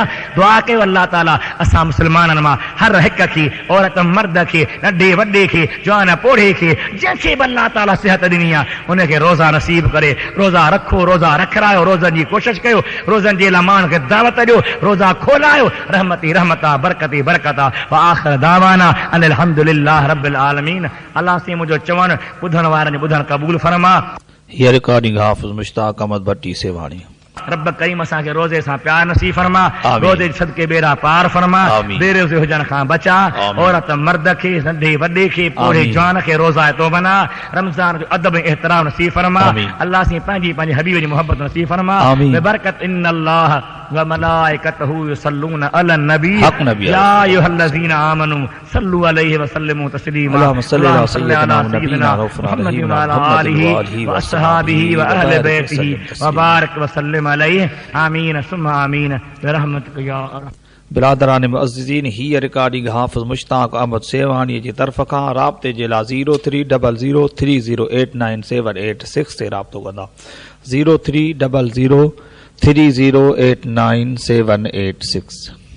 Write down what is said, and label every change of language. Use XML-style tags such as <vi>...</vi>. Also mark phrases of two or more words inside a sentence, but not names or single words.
<sd>दुआ कयो अल्लाह ताला असां मुस्लमाननि मां हर हिक खे, औरत मर्द खे, नंढे वॾे खे, जवान पोढ़े खे, जंहिंखे बि अल्लाह ताला सिहत ॾिनी आहे उनखे रोज़ा नसीब करे। रोज़ा रखो, रोज़ा रखायो, रोज़नि जी कोशिशि कयो, रोज़नि जे लाइ माण्हुनि खे दावत ॾियो, रोज़ा खोलायो। रहमती रहमत आहे, बरकती बरकत आहे।</sd> <ar>وآخر دعوانا أن الحمد لله رب العالمين.</ar> <sd>अल्लाह से मुंहिंजो चवणु ॿुधण वारनि जो ॿुधणु क़बूल फरमा। हीअ रिकॉर्डिंग हाफ़िज़ मुश्ताक अहमद भट्टी सेवाणी। रब करीम असांखे रोज़े सां प्यार नसीब फरमा, आमीन। रोज़े सदके बेड़ा पार फरमा, आमीन। बेरोज़े हुजण खां बचा। आमीन। औरत मर्द खे, नंढे वॾे खे, पोढ़े आमीन। जवान खे रोज़ा तो बना। रमज़ान जो अदब ऐं एहतराम नसीब फरमा। आमीन। अल्लाह से पंहिंजी हबीब जी मोहब्बत नसीब फरमा। आमीन।</sd> <ar>بركة إن الله وملائكته يصلون على النبي حق نبي يا أيها الذين آمنوا صلوا عليه وسلموا تسليما. اللهم صل على سيدنا نبينا محمد وعلى آله وأصحابه وأهل بيته وبارك وسلم عليه. آمين ثم آمين برحمتك يا أرحم.</ar> <sd>बिरादरान मुअज़्ज़िज़ीन, हीअ रिकॉर्डिंग हाफ़िज़ मुश्ताक अहमद सेवाणी जी तरफ़ खां राब्ते जे लाइ 030030897886 ते राब्तो कंदा। 030030897886।</sd>